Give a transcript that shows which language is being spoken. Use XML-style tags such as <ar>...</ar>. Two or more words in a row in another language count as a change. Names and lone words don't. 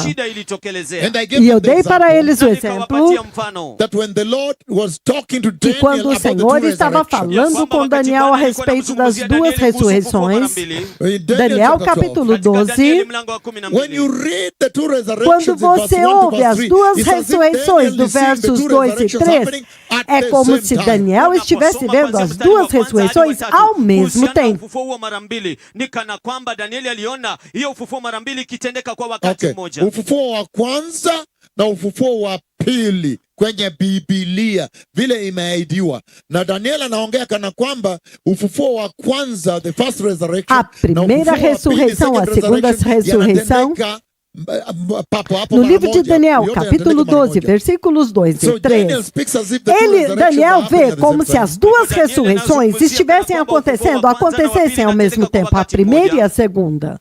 <pt>E eu dei para eles o exemplo que quando o Senhor estava falando com Daniel a respeito das duas ressurreições, Daniel capítulo 12, quando você ouve as duas ressurreições do versos 2 e 3, é como se Daniel estivesse vendo as duas ressurreições ao mesmo tempo.</pt> <sw>Ufufuo wa kwanza na ufufuo wa pili kwenye Biblia vile imeahidiwa, na Daniel anaongea kana kwamba ufufuo wa kwanza,</sw> <en>the first resurrection,</en> <pt>a primeira ressurreição, a segunda ressurreição, no livro de Daniel, capítulo 12, versículos 2 e 3, Daniel vê como se as duas ressurreições estivessem acontecessem ao mesmo tempo, a primeira e a segunda.</pt>